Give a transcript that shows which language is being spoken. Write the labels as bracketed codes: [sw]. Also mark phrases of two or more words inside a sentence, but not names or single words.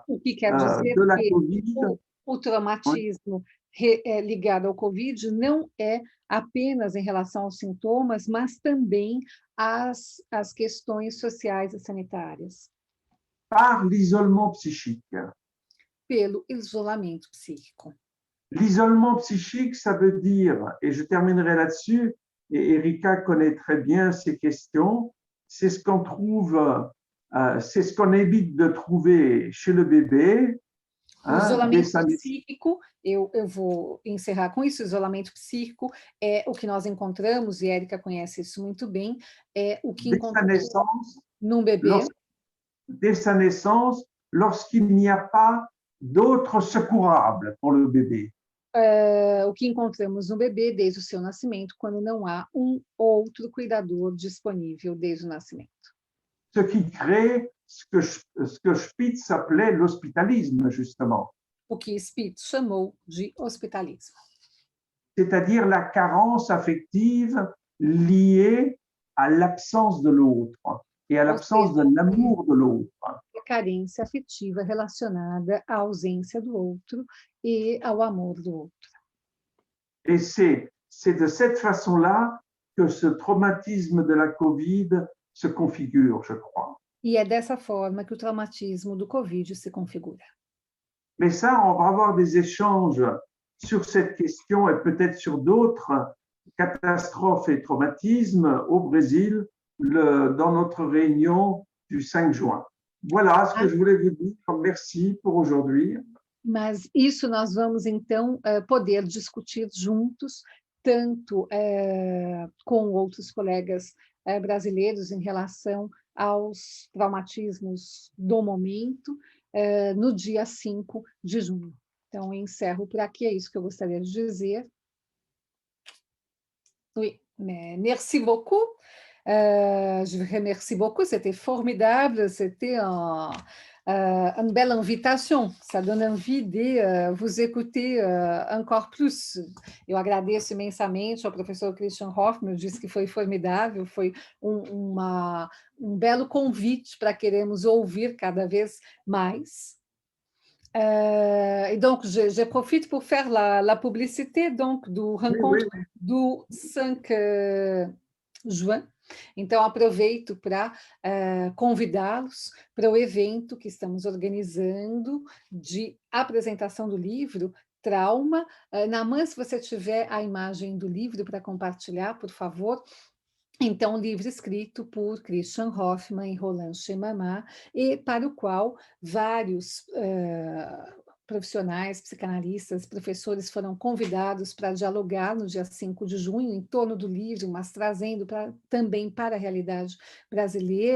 [pt] O que quer dizer [fr] de la que Covid. [pt] o traumatismo ligado ao Covid não é apenas em relação aos sintomas, mas também às questões sociais e sanitárias, [fr] Par l'isolement psychique. [pt] pelo isolamento psíquico. [fr] L'isolement psychique, ça veut dire, et je terminerai là-dessus, et Erika connaît très bien ces questions, c'est ce qu'on trouve, c'est ce qu'on évite de trouver chez le bébé. [pt] O isolamento psíquico, eu vou encerrar com isso, o isolamento psíquico é o que nós encontramos, e a Erika conhece isso muito bem, é o que encontramos num bebê. [fr] Dès sa naissance, lorsqu'il n'y a pas d'autres secourables pour le bébé. [pt] O que encontramos no bebê desde o seu nascimento, quando não há um outro cuidador disponível desde o nascimento. [fr] Ce qui crée ce que Spitz appelait l'hospitalisme, justement. [pt] O que Spitz chamou de hospitalismo. [fr] c'est-à-dire la carence affective liée à l'absence de l'autre et à [pt] Ou [fr] l'absence de [pt] seja, [fr] l'amour de l'autre. [pt] a carência afetiva relacionada à ausência do outro e ao amor do outro. [fr] Et c'est de cette façon-là que ce traumatisme de la Covid se configure, je crois. [pt] E é dessa forma que o traumatismo do Covid se configura. [fr] Mais ça, on va avoir des échanges sur cette question et peut-être sur d'autres catastrophes et traumatismes au Brésil dans notre réunion du 5 juin. Voilà ce que je voulais vous dire. Merci pour aujourd'hui. [pt] Mas isso nós vamos, então, poder discutir juntos, tanto com outros colegas brasileiros em relação aos traumatismos do momento, no dia 5 de junho. Então, eu encerro por aqui, é isso que eu gostaria de dizer. [fr] Oui, merci beaucoup. Je vous remercie beaucoup, c'était formidable, c'était une belle invitation, ça donne envie de vous écouter encore plus. [pt] Eu agradeço imensamente ao professor Christian Hoffmann, disse que foi formidável, foi um belo convite para queremos ouvir cada vez mais. [fr] Et donc, je profite pour faire la publicité donc, do rencontre do 5 juin. [pt] Então, aproveito para convidá-los para o evento que estamos organizando de apresentação do livro Trauma. Naamã, se você tiver a imagem do livro para compartilhar, por favor. Então, um livro escrito por Christian Hoffmann e Roland Chemamá, e para o qual vários profissionais, psicanalistas, professores foram convidados para dialogar no dia 5 de junho em torno do livro, mas trazendo também para a realidade brasileira.